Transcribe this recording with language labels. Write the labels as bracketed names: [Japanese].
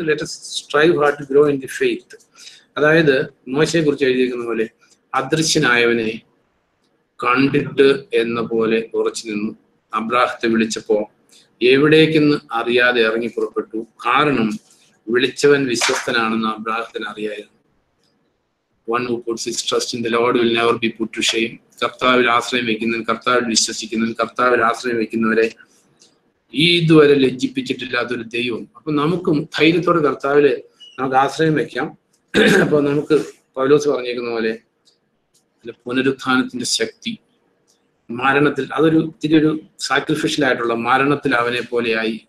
[English] Let us strive hard to grow in the faith. [Malayalam] അതായത് മോശയെ കുറിച്ച് എഴുതിയിരിക്കുന്ന പോലെ അദൃശ്യനായവനെ കണ്ടിട്ട് എന്ന പോലെ ഉറച്ചു നിന്നു. അബ്രാഹത്തെ വിളിച്ചപ്പോ എവിടേക്കെന്ന് അറിയാതെ ഇറങ്ങി പുറപ്പെട്ടു. കാരണം വിളിച്ചവൻ വിശ്വസ്തനാണെന്ന് അബ്രാഹത്തിന് അറിയായിരുന്നു. [English] One who puts his trust in the Lord will never be put to shame. [Malayalam] കർത്താവിൽ ആശ്രയം വയ്ക്കുന്നവൻ, കർത്താവിൽ വിശ്വസിക്കുന്നവൻ, കർത്താവിൽ ആശ്രയം വയ്ക്കുന്നവരെ ഇതുവരെ ലജ്ജിപ്പിച്ചിട്ടില്ലാത്തൊരു ദൈവം. അപ്പൊ നമുക്കും ധൈര്യത്തോടെ കർത്താവില് നമുക്ക് ആശ്രയം വെക്കാം. അപ്പൊ നമുക്ക് പൗലോസ് പറഞ്ഞേക്കുന്ന പോലെ പുനരുത്ഥാനത്തിന്റെ ശക്തി, മരണത്തിൽ, അതൊരു ഇത്തിരി ഒരു സാക്രിഫിഷ്യൽ ആയിട്ടുള്ള, മരണത്തിൽ അവനെ പോലെയായി.